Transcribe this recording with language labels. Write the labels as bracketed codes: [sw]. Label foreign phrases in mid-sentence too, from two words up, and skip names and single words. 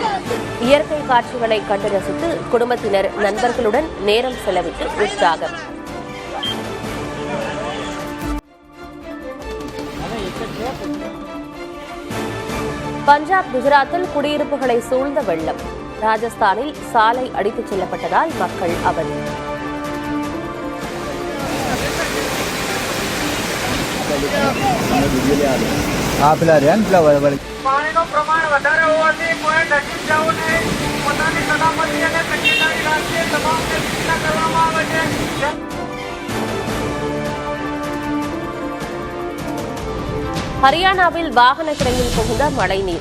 [ta] இயற்கை காட்சிகளை கண்டு ரசித்து குடும்பத்தினர் நண்பர்களுடன் நேரம் செலவிட்டு உற்சாகம். பஞ்சாப், குஜராத்தில் குடியிருப்புகளை சூழ்ந்த வெள்ளம். ராஜஸ்தானில் சாலை அடித்துச் செல்லப்பட்டதால் மக்கள் அவதி. [gu] પાણીનું પ્રમાણ વધારે હોવાથી પોઈન્ટ હટી જવું નહીં. પોતાની સલામતી અને તકેદારી રાખી તમામને સૂચના કરવામાં આવે છે. [ta] ஹரியானாவில் வாகன கிடங்கில் புகுந்த மழைநீர்.